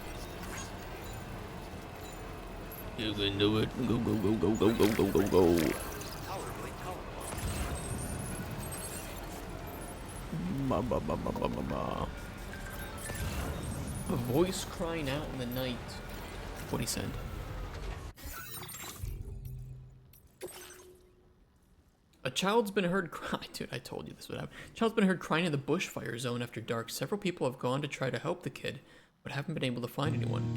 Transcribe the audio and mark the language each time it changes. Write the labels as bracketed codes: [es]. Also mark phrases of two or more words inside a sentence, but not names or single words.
[en] You can do it. Go, go, go, go, go, go, go, go, go. Tolerably colorful. Ba, ba, ba, ba, ba, ba, ba. A voice crying out in the night. What he said. A child's been heard crying. Dude, I told you this would happen. A child's been heard crying in the bushfire zone after dark. Several people have gone to try to help the kid, but haven't been able to find anyone.